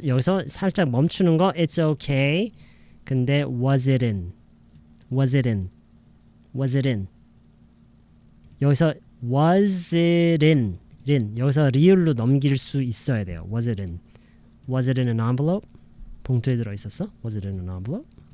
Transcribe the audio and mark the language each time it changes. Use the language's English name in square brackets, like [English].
[Korean] 여기서 살짝 멈추는 거 [English] it's okay. 근데 was it in? Was it in? Was it in? [Korean] 여기서 [English] was it in [Korean] in 여기서 리을로 넘길 수 있어야 돼요. [English] Was it in? Was it in an envelope? [Korean] 봉투에 들어있었어? [English] Was it in an envelope?